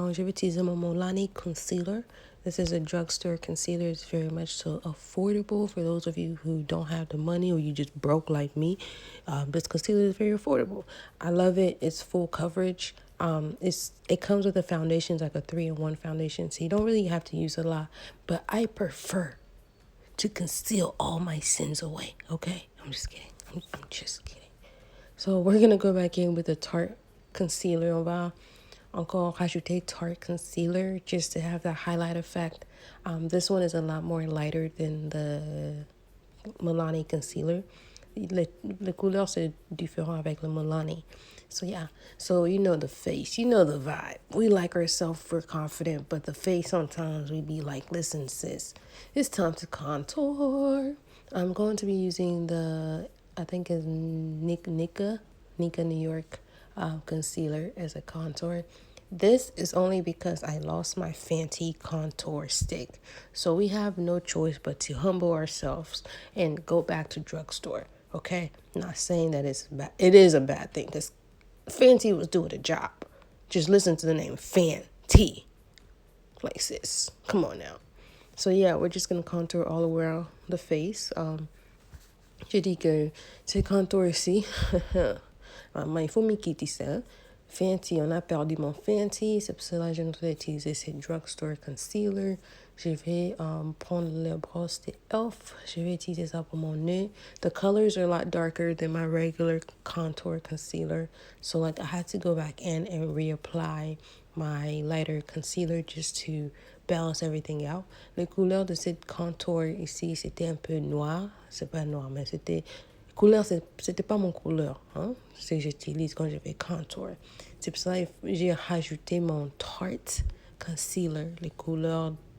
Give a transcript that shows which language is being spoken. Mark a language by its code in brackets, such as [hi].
[fr] Je vais utiliser mon Milani Concealer. [en] This is a drugstore concealer. It's very much so affordable for those of you who don't have the money or you just broke like me. This concealer is very affordable. I love it. It's full coverage. It comes with a foundation, it's like a 3-in-1 foundation, so you don't really have to use a lot. But I prefer to conceal all my sins away. Okay, I'm just kidding. I'm just kidding. So we're gonna go back in with the Tarte concealer. [fr] On va encore rajouter Tarte concealer [en] just to have that highlight effect. This one is a lot more lighter than the Milani concealer. [fr] Le couleur c'est différent avec le Milani. [en] So yeah, so you know the face, you know the vibe. We like ourselves, we're confident, but the face sometimes we be like, listen sis, it's time to contour. I'm going to be using the, I think it's Nika New York concealer as a contour. This is only because I lost my Fenty contour stick. So we have no choice but to humble ourselves and go back to drugstore. Okay? Not saying that it's bad. It is a bad thing because Fenty was doing a job. Just listen to the name Fenty. Like sis. Come on now. So yeah, we're just going to contour all around the face. [fr] J'ai dit que c'est contour ici. Il faut me quitter ça. Fenty, on a perdu mon Fenty. C'est pour cela que je vais utiliser ce drugstore concealer. Je vais prendre le brosse de Elf. Je vais utiliser ça pour mon nez. [en] The colors are a lot darker than my regular contour concealer. So like I had to go back in and reapply my lighter concealer just to balance everything out. [fr] Les couleurs de cette contour ici, c'était un peu noir. C'est pas noir, mais c'était... Couleur, c'était pas mon couleur, hein? C'est que j'utilise quand je fais contour. C'est pour ça que j'ai rajouté mon Tarte concealer, les couleurs.